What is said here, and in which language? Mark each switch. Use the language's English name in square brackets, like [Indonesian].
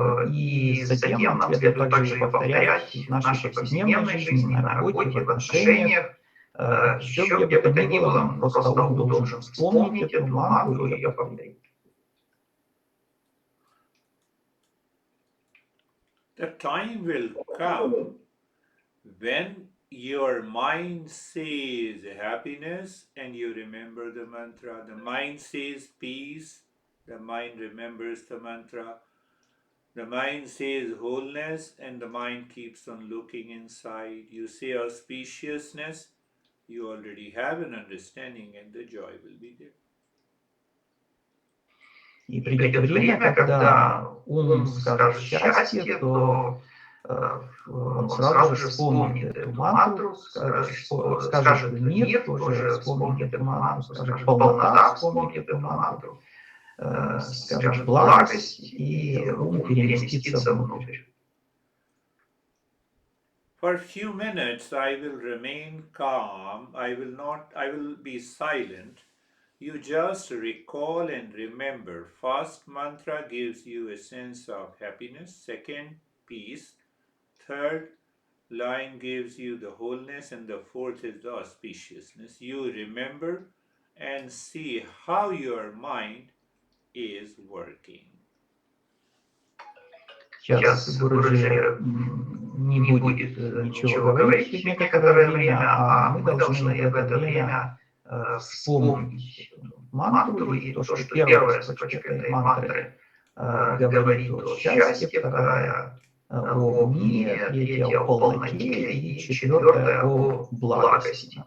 [Russian] И затем нам следует также повторять в нашей повседневной жизни, на работе, в отношениях. Все, где бы то ни было, просто ум должен вспомнить эту мантру и ее повторить. [English] The time will come when your mind says happiness and you remember the mantra. The mind says peace, the mind remembers the mantra. The mind says wholeness and the mind keeps on looking inside. You say auspiciousness, You already have an understanding, and the joy will be there. [Russian] И придет время, когда ум скажет счастье, то он сразу же вспомнит эту мантру, скажет мир, тоже вспомнит эту мантру, скажет полнота, вспомнит эту мантру, скажет благость, и ум переместится внутрь. [English] For a few minutes, I will remain calm. I will be silent. You just recall and remember. First mantra gives you a sense of happiness. Second, peace. Third, line gives you the wholeness. And the fourth is the auspiciousness. You remember and see how your mind is working. [Russian] Сейчас Гуруджи не будет ничего говорить некоторое время, а мы должны в это время вспомнить эту мантру и то, что первая строчка этой мантры говорит о счастье, вторая о мире, третья о полноте и четвертая о благости.